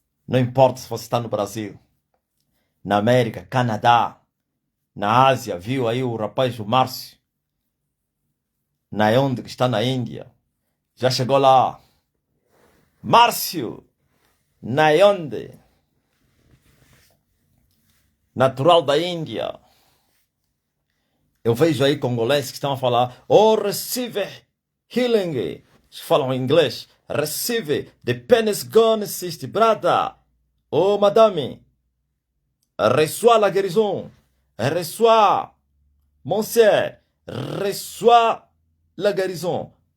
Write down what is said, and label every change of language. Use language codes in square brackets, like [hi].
[pt] Não importa se você está no Brasil, na América, Canadá, na Ásia, viu aí o rapaz, o Márcio, na onde que está na Índia. Já chegou lá. Márcio, na onde? Natural da Índia. Eu vejo aí congoleses que estão a falar, oh, [en] receive healing. [pt] Eles falam em inglês. [en] Receive, the pain is gone, sister, brother. [fr] Oh, madame, reçois la guérison. Reçois, monsieur, reçois la guérison.